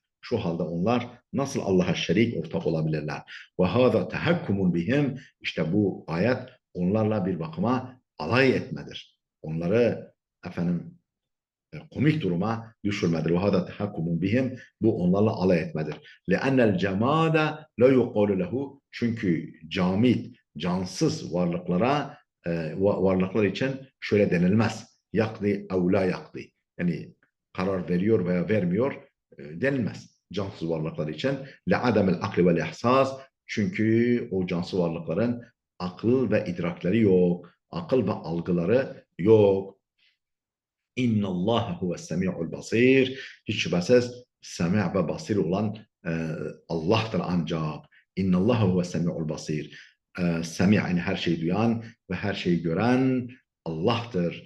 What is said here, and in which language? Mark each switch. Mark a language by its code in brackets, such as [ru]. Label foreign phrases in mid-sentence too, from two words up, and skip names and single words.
[tr] Şu halde onlar nasıl Allah'a şerik ortak olabilirler? [ar] وهذا تهكم بهم. [tr] İşte bu ayet onlarla bir bakıma alay etmedir. Onları efendim komik duruma düşürmedir. [ar] وهذا تهكم بهم. [tr] Bu onlarla alay etmedir. [ar] لِأَنَّ الْجَمَادَ لَا يُقَالُ lehu. [tr] Çünkü camit, cansız varlıklara varlıklar için şöyle denilmez. [ar] يقضي أو لا يقضي. [tr] Yani karar veriyor veya vermiyor denilmez. Cansız varlıklar için. [ar] لَعَدَمِ الْاَقْلِ وَالْاِحْسَاسِ. [tr] Çünkü o cansız varlıkların akıl ve idrakleri yok. Akıl ve algıları yok. [ar] إن الله هو السميع البصير. [tr] Hiç şüphesiz semi' ve basir olan Allah'tır ancak. [ar] إن الله هو السميع البصير. [tr] Semi' yani her şeyi duyan ve her şeyi gören Allah'tır.